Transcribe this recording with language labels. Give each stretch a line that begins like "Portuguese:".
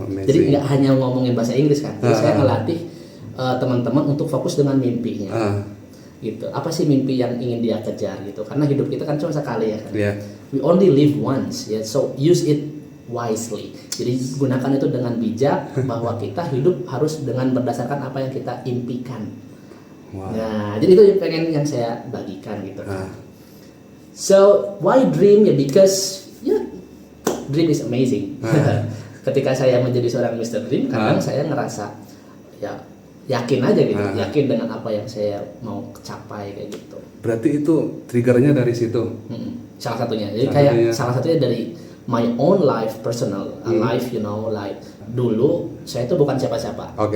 Indonesian: Jadi nggak hanya ngomongin bahasa Inggris kan. Jadi saya ngelatih teman-teman untuk fokus dengan mimpinya. Gitu. Apa sih mimpi yang ingin dia kejar gitu? Karena hidup kita kan cuma sekali ya kan.
English: we only live once, ya. So use it wisely.
Indonesian: Jadi gunakan itu dengan bijak, bahwa kita hidup harus dengan berdasarkan apa yang kita impikan. Wow. Nah, jadi itu yang saya bagikan gitu.
English: So why dream? Ya because dream is amazing.
Indonesian: Ketika saya menjadi seorang Mr. Dream, kadang saya ngerasa ya yakin aja gitu, yakin dengan apa yang saya mau capai kayak gitu. Berarti itu triggernya dari situ. Salah satunya. Jadi salah satunya dari
English: my own life, personal life, like
Indonesian: dulu saya itu bukan siapa-siapa.